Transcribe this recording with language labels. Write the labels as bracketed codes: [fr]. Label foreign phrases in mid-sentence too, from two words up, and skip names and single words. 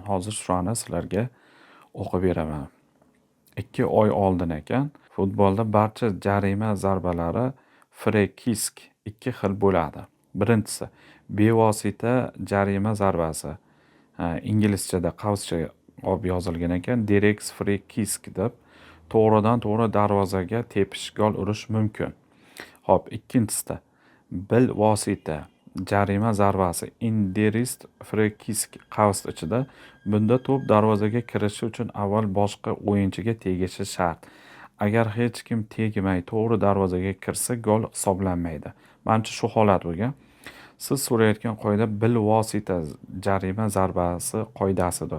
[uz] Hozir shuni sizlarga o'qib beraman. 2 oy oldin ekan, futbolda barcha jarima zarbalari [en] free kick [uz] 2 xil bo'ladi. Birinchisi bevosita jarima zarbasi. Inglizchada qavscha olib yozilgan ekan, [en] direct free kick [uz] deb to'g'ridan to'g'ri darvozaga tepish gol urish mumkin. Xo'p, ikkinchisida bilvosita jarima zarbasi [en] indirect free kick [uz] qavs ichida. Bunda to'p darvozaga kirishi uchun avval boshqa o'yinchiga tegishi shart. Agar hech kim tegmay to'g'ri darvozaga kirsa, gol hisoblanmaydi. Menimcha shu holat bo'lgan. Siz so'rayotgan qoida bilvosita jarima zarbasi qoidasidir.